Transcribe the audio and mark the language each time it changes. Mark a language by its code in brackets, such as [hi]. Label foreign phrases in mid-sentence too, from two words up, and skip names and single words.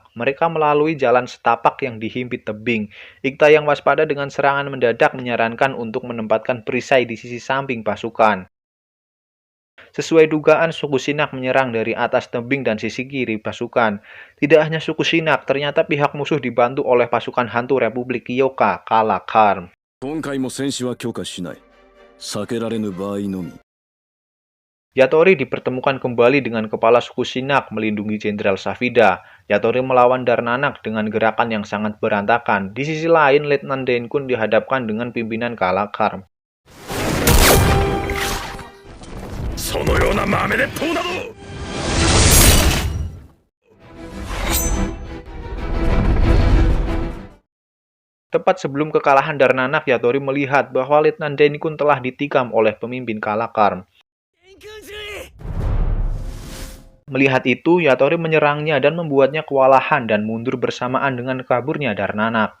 [id] Mereka melalui jalan setapak yang dihimpit tebing. Ikta yang waspada dengan serangan mendadak menyarankan untuk menempatkan perisai di sisi samping pasukan. Sesuai dugaan, suku Shinak menyerang dari atas tebing dan sisi kiri pasukan. Tidak hanya suku Shinak, ternyata pihak musuh dibantu oleh pasukan hantu Republik Kyoka, Kalakar. [ja] 今回も戦士は強化しない。避けられぬ場合のみ。 [id] Yatori dipertemukan kembali dengan kepala suku Shinak melindungi Jenderal Safida. Yatori melawan Darnanak dengan gerakan yang sangat berantakan. Di sisi lain, Letnan Denkun dihadapkan dengan pimpinan Kalakar. [ja] そのような豆鉄砲など [id] Tepat sebelum kekalahan Darnanak, Yatori melihat bahwa Letnan Denkun telah ditikam oleh pemimpin Kalakar. Melihat itu, Yatori menyerangnya dan membuatnya kewalahan dan mundur bersamaan dengan kaburnya Darnanak.